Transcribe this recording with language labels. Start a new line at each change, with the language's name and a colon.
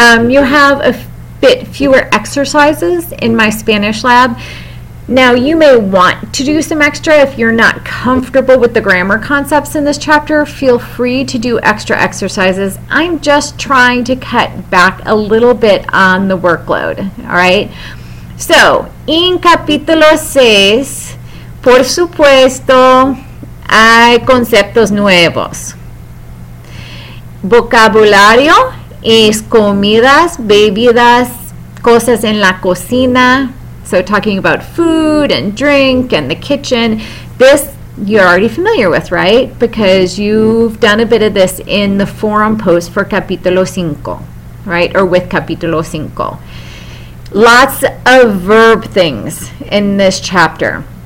English: You have a bit fewer exercises in my Spanish lab. Now, you may want to do some extra if you're not comfortable with the grammar concepts in this chapter. Feel free to do extra exercises. I'm just trying to cut back a little bit on the workload, all right?
Spanish: So, en capítulo 6, por supuesto, hay conceptos nuevos. Vocabulario es comidas, bebidas, cosas en la cocina.
English: So talking about food and drink and the kitchen, this you're already familiar with, right? Because you've done a bit of this in the forum post for capítulo 5, right? Or with capítulo 5. Lots of verb things in this chapter.